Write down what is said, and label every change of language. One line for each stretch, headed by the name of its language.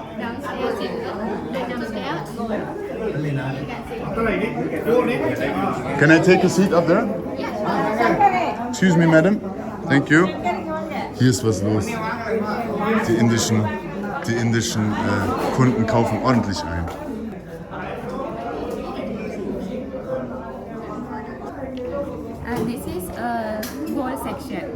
English: Downstairs in downstairs. You can see. Can I take a seat up there? Excuse me, madam. Thank you.
German: Hier ist was los. Die indischen Kunden kaufen ordentlich ein.
English: And this is gold section.